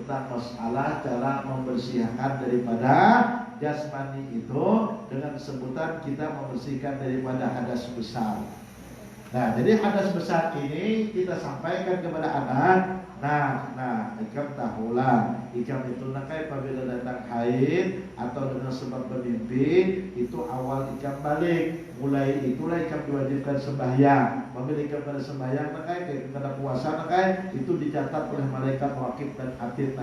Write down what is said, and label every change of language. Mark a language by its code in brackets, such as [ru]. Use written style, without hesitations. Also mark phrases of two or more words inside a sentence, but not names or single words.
[id] tentang masalah cara membersihkan daripada jasmani itu dengan sebutan kita membersihkan daripada hadas besar. Nah, jadi hadas besar ini kita sampaikan kepada anak. [bjn] Nah, ikam tahulah, ikam itu nakai apabila datang haid atau dengan sebab bermimpi, itu awal ikam balik. Mulai itulah ikam diwajibkan sembahyang. Apabila ikam pada sembahyang nakai, pada puasa nakai, itu dicatat oleh malaikat wakif dan atid.